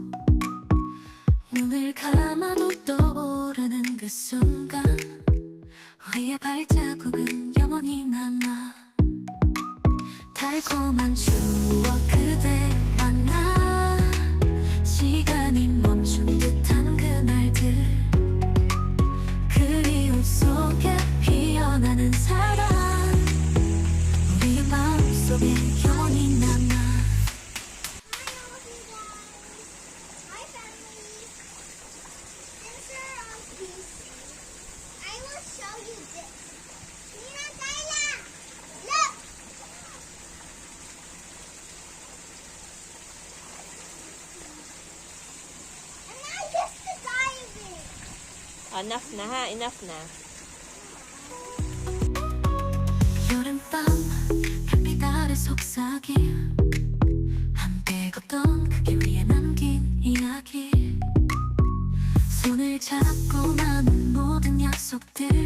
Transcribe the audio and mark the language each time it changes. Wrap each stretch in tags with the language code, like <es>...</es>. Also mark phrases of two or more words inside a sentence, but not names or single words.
<ko>눈을 감아도 떠오르는 그 순간 우리의 발자국은 영원히 남아 달콤한 추억 그대 만나 시간이 멈춘 듯한 그날들 그리움 속에 피어나는 사랑 우리의 마음속에 영원히 남아</ko> <en>Hi family. Since we're on PC, I will show you this. Mira, Kayla, look. And now just the diving.</en> <tl>Enough na ha, enough na.</tl> <ko>여름밤 햇빛 아래 속삭임 함께 걷던 그 길 위에 남긴 이야기 손을 잡고 나눈 모든 약속들</ko>